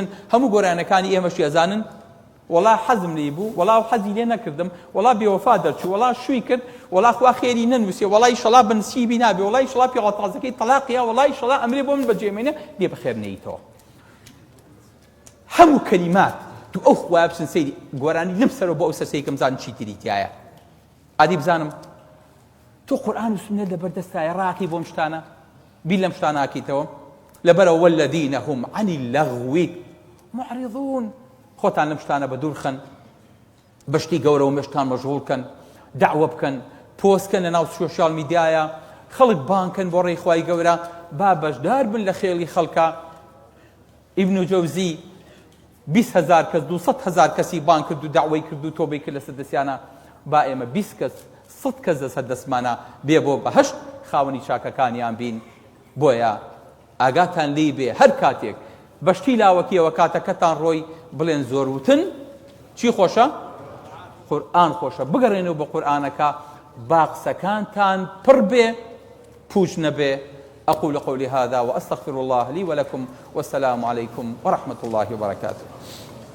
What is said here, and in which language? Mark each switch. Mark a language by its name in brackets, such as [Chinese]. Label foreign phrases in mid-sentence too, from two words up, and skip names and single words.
[Central Kurdish] هەموو گۆرانەکانی ئێمەش ێزانن وەڵا حەزم لێ بوو، وەڵا حەزی لێ نەکردم، وەڵا بێوەفا دەرچوو، وەڵا شووی کرد، وەڵا خوا خێری نەنووسێ، وەڵای شەڵا بنسیبی نابێ، وەڵای شەڵا پێڵە تازەکەی تەلاقیە، وەڵای شەڵا ئەمرێ بۆ من بەجێمێنێ لێ بەخێر نەیتەوە. هەموو کەلیمات تو ئەو خوایە بچن سەیری گۆرانی لەم سەرەوە بۆ ئەو سەرسەیەکە بزانن چی تریتیایە. ئادی بزانم تۆ قورئان و سوننە لەبەردەستایە ڕاقی بۆم شتانە بیر لەم شتانە ئاکەیتەوە لەبەرەوە [Arabic] والذین هم عن اللغو معرضون. [Central Kurdish] خۆتان لەم شتانە بە دوورخەن، بەشتی گەورە و مێشتان مەشغوڵکەن، دعوە بکەن، پۆستکەن لە ناو سوشیال میدیایە، خەڵک بانکەن بۆ ڕێی خوای گەورە، با بەشدار بن لە خێڵی خەڵکە. ئیبن جەوزی 20,000 کەس 200,000 کەسی بان کرد و دعوەی کرد و تۆبەی کرد لەسەر دەستیانە. با ئێمە 20 کەس 100 کەس لەسەر دەستمانە بێ بۆ بەهەشت خاوەنی چاکەکانیان بین. بۆیە ئاگاتان لێ بێ هەر کاتێک بەشتی لاوەکیەوە کاتەکەتان ڕۆی بڵێن زۆروتن چی خۆشە؟ قورئان خۆشە. بگەڕێنەوە بە قورئانەکە با قسەکانتان پڕ بێ پوچ نەبێ. [Arabic] أقول قولي هذا وأستغفر الله لي ولكم والسلام عليكم ورحمة الله وبركاته.